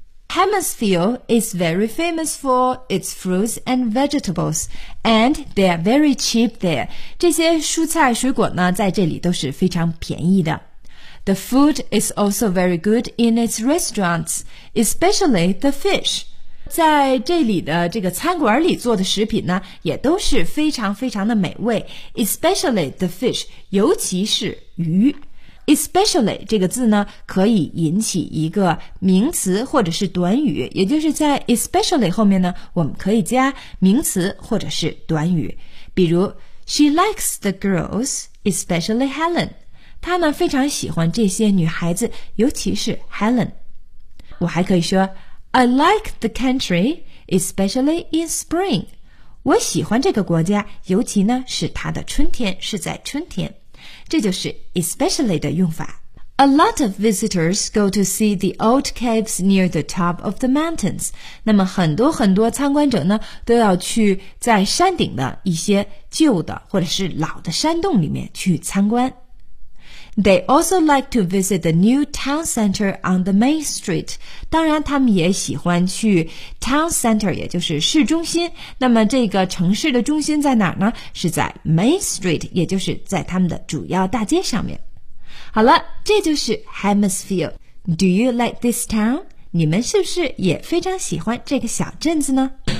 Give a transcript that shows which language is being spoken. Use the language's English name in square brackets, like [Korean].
[English] Hammersville is very famous for its fruits and vegetables, and they are very cheap there. [Chinese] 这些蔬菜水果呢在这里都是非常便宜的。 [English] The food is also very good in its restaurants, especially the fish. [Chinese] 在这里的这个餐馆里做的食品呢也都是非常非常的美味， [English] especially the fish, [Chinese] 尤其是鱼。 Especially 这个字呢可以引起一个名词或者是短语，也就是在 especially 后面呢我们可以加名词或者是短语，比如 [English] She likes the girls, especially Helen. [Chinese] 她呢非常喜欢这些女孩子，尤其是 Helen. 我还可以说 [English] I like the country, especially in spring. [Chinese] 我喜欢这个国家，尤其呢是它的春天，是在春天。这就是 especially 的用法。 [English] A lot of visitors go to see the old caves near the top of the mountains. [Chinese] 那么很多很多参观者呢都要去在山顶的一些旧的或者是老的山洞里面去参观。 [English] They also like to visit the new town center on the main street. [Chinese] 当然他们也喜欢去 town center, 也就是市中心。那么这个城市的中心在哪呢？是在 main street, 也就是在他们的主要大街上面。好了，这就是 [English] Hammersfield. Do you like this town? [Chinese] 你们是不是也非常喜欢这个小镇子呢？